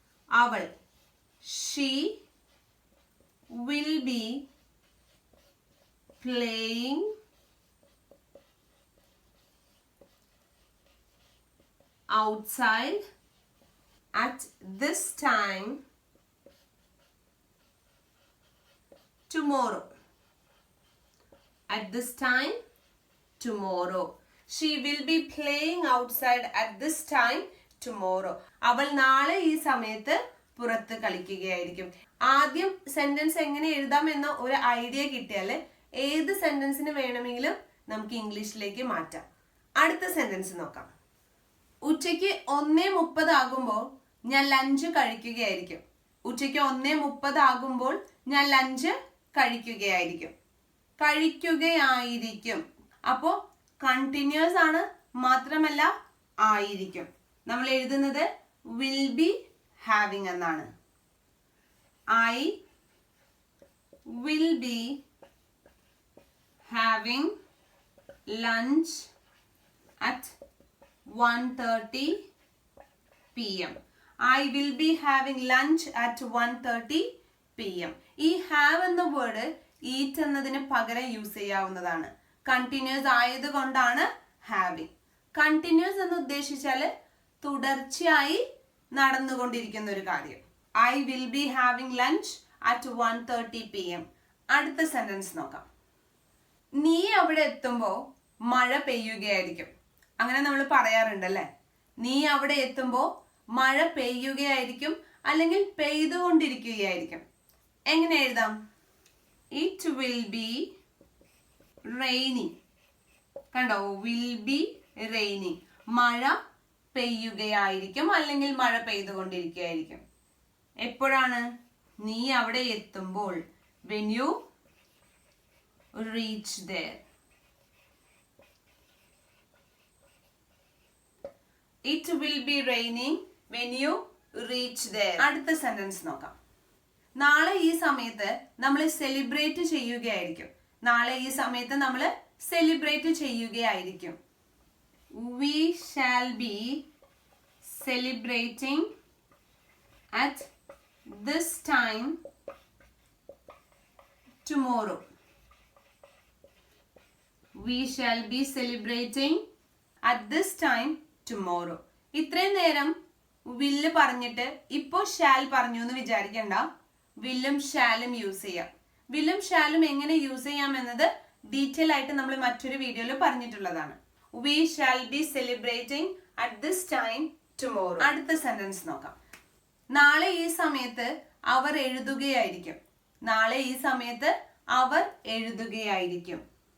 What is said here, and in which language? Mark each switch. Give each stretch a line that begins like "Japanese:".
Malayalam: അവൾ,
English: She will be playing outside at this time tomorrow. At this time tomorrow. She will be playing outside at this time tomorrow.
Malayalam: അവൾ നാളെ ഈ സമയത്ത് പുറത്ത് കളിക്കുകയായിരിക്കും. ആദ്യം sentence എങ്ങനെ എഴുതാം എന്ന ഒരു ഐഡിയ കിട്ടിയാൽ ഏത് സെന്റൻസിന് വേണമെങ്കിലും നമുക്ക് ഇംഗ്ലീഷിലേക്ക് മാറ്റാം. അടുത്ത സെന്റൻസ് നോക്കാം. ഉച്ചയ്ക്ക് 1:30 ആകുമ്പോൾ ഞാൻ ലഞ്ച് കഴിക്കുകയായിരിക്കും. ഉച്ചയ്ക്ക് 1:30 ആകുമ്പോൾ ഞാൻ ലഞ്ച് കഴിക്കുകയായിരിക്കും. കഴിക്കുകയായിരിക്കും. അപ്പോ കണ്ടിന്യൂസ് ആണ്, മാത്രമല്ല ആയിരിക്കും. നമ്മൾ എഴുതുന്നത്
English: will be having
Malayalam: എന്നാണ്.
English: I will be having lunch at 1:30 PM. I will be having lunch at 1:30 PM.
Malayalam: ഈ ഹാവ് എന്ന വേർഡ് ഈറ്റ് എന്നതിന് പകരം യൂസ് ചെയ്യാവുന്നതാണ്. കണ്ടിന്യൂസ് ആയതുകൊണ്ടാണ് ഹാവിങ്. കണ്ടിന്യൂസ് എന്ന് ഉദ്ദേശിച്ചാൽ തുടർച്ചയായി നടന്നുകൊണ്ടിരിക്കുന്ന ഒരു കാര്യം.
English: I will be having lunch at 1:30 PM.
Malayalam: അടുത്ത സെന്റൻസ് നോക്കാം. നീ അവിടെ എത്തുമ്പോൾ മഴ പെയ്യുകയായിരിക്കും. അങ്ങനെ നമ്മൾ പറയാറുണ്ടല്ലേ. നീ അവിടെ എത്തുമ്പോൾ മഴ പെയ്യുകയായിരിക്കും അല്ലെങ്കിൽ പെയ്തുകൊണ്ടിരിക്കുകയായിരിക്കും. എങ്ങനെ എഴുതാം?
English: It will be raining.
Malayalam: കണ്ടോ,
English: Will be raining.
Malayalam: മഴ പെയ്യുകയായിരിക്കും അല്ലെങ്കിൽ മഴ പെയ്തുകൊണ്ടിരിക്കുകയായിരിക്കും. എപ്പോഴാണ്? നീ അവിടെ എത്തുമ്പോൾ.
English: when you reach there. It will be raining when you reach there.
Malayalam: അടുത്ത സെന്റൻസ് നോക്കാം. നാളെ ഈ സമയത്ത് നമ്മൾ സെലിബ്രേറ്റ് ചെയ്യുകയായിരിക്കും. നാളെ ഈ സമയത്ത് നമ്മൾ celebrate ചെയ്യുകയായിരിക്കും.
English: We shall be celebrating at this time tomorrow. We shall be celebrating at this time tomorrow.
Malayalam: ഇത്രയും നേരം വില്ല് പറഞ്ഞിട്ട് ഇപ്പോ ഷാൽ പറഞ്ഞു എന്ന് വിചാരിക്കണ്ട. വില്ലും ഷാലും യൂസ് ചെയ്യാം. വില്ലും ഷാലും എങ്ങനെ യൂസ് ചെയ്യാം എന്നത് ഡീറ്റെയിൽ ആയിട്ട് നമ്മൾ മറ്റൊരു വീഡിയോയിൽ പറഞ്ഞിട്ടുള്ളതാണ്.
English: We shall be celebrating at this time tomorrow.
Malayalam: അടുത്ത സെന്റൻസ് നോക്കാം. നാളെ ഈ സമയത്ത് അവർ എഴുതുകയായിരിക്കും. നാളെ ഈ സമയത്ത് അവർ എഴുതുകയായിരിക്കും.